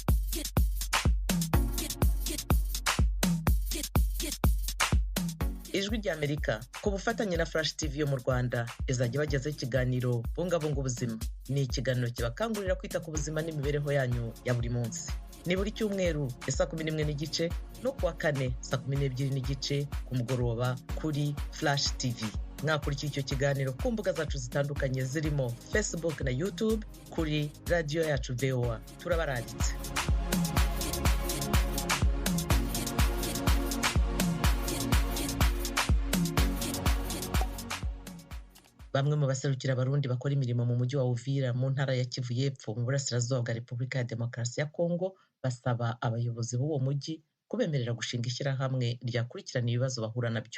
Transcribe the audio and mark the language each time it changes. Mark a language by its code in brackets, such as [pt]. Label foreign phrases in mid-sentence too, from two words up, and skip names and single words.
[rw] Ijwi rya Amerika ku bufatanye na Flash TV yo mu Rwanda izajya bagezaho ikiganiro bungabunga ubuzima. Ni ikiganiro kibakangurira kwita ku buzima n'imibereho yanyu ya buri munsi. Ni buri cyumweru saa 11:15 no kuwa 4 saa 12:15 ku mugoroba kuri Flash TV. Mwakurikira icyo kiganiro ku mbuga zacu zitandukanye zirimo Facebook na YouTube kuri radio yacu VOA. Turabaranditse. Bamwe mu baserukira abarundi bakora imirimo mu mujyi wa Uvira mu ntara ya Kivu y'Epfo mu burasirazuba bwa Repubulika ya Demokarasi ya Kongo basaba abayobozi b'uwo mujyi kubemerera gushinga ishyirahamwe ryakurikirana ibibazo bahura nabyo.